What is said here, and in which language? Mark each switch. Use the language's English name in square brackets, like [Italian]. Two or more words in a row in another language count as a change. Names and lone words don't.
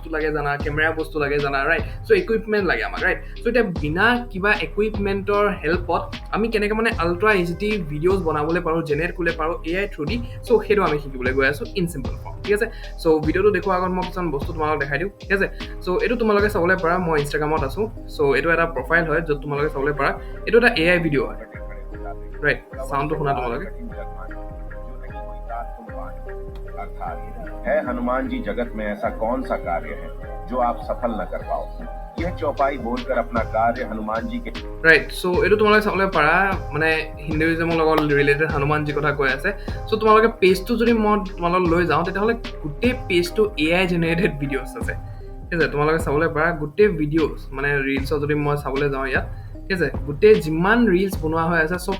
[Assamese] লাগে জানা কেমেৰা বস্তু লাগে জানা [English] right so equipment [Assamese] লাগে আমাক [English] right so [Assamese] এতিয়া বিনা কিবা ইকুইপমেণ্টৰ হেল্পত আমি কেনেকৈ মানে [English] ultra HD videos [Assamese] বনাবলৈ পাৰোঁ জেনেৰেট কৰিব পাৰোঁ [English] AI through the so [Assamese] সেইটো আমি শিকিবলৈ গৈ আছোঁ [English] in simple form [Assamese] ঠিক আছে সো ভিডিঅ'টো দেখুৱাৰ আগত মই কিছুমান বস্তু তোমালোকক দেখাই দিওঁ ঠিক আছে সো এইটো তোমালোকে চাবলৈ পাৰা মই ইনষ্টাগ্ৰামত আছোঁ সো এইটো এটা প্ৰফাইল হয় য'ত তোমালোকে চাবলৈ পাৰা এইটো এটা [English] AI video' [Assamese] হয় [English] right soundটো [Assamese] শুনা তোমালোকে [Hindi] है हनुमान जी जगत में ऐसा कौन सा कार्य है जो आप सफल न कर पाओ यह चौपाई बोलकर अपना कार्य हनुमान जी के [English] right so [Assamese] এইটো তোমালোকে চাবলৈ পাৰা মানে হিন্দুইজমৰ লগত ৰিলেটেড হনুমানজী কথা কৈ আছে সো তোমালোকে পেজটো যদি মই তোমালোক লৈ যাওঁ তেতিয়াহ'লে গোটেই পেজটো [English] AI generated videos [Assamese] আছে ঠিক আছে তোমালোকে চাবলৈ পাৰা গোটেই ভিডিঅ'ছ মানে ৰিলছৰ যদি মই চাবলৈ যাওঁ ইয়াত ঠিক আছে গোটেই যিমান ৰিলছ বনোৱা হৈ আছে চব